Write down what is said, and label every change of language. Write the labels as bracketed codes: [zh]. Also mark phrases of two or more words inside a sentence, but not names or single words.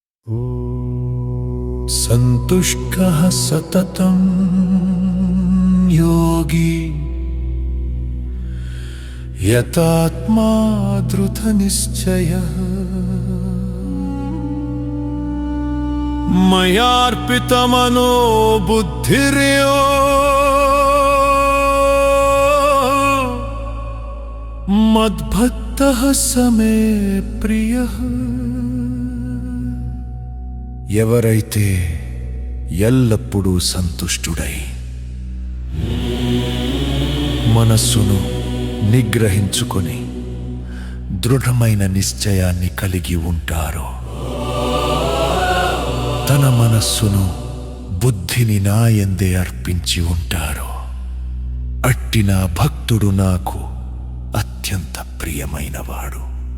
[sa] सन्तुष्टः सततं योगी यतात्मा धृतनिश्चयः मयार्पितमनो बुद्धिर्यो मद्भक्तः स मे प्रियः। [te] ఎవరైతే ఎల్లప్పుడూ సంతుష్టుడై మనస్సును నిగ్రహించుకొని దృఢమైన నిశ్చయాన్ని కలిగి ఉంటారో, తన మనస్సును బుద్ధిని నా యందే అర్పించి ఉంటారో, అట్టి నా భక్తుడు నాకు అత్యంత ప్రియమైనవాడు.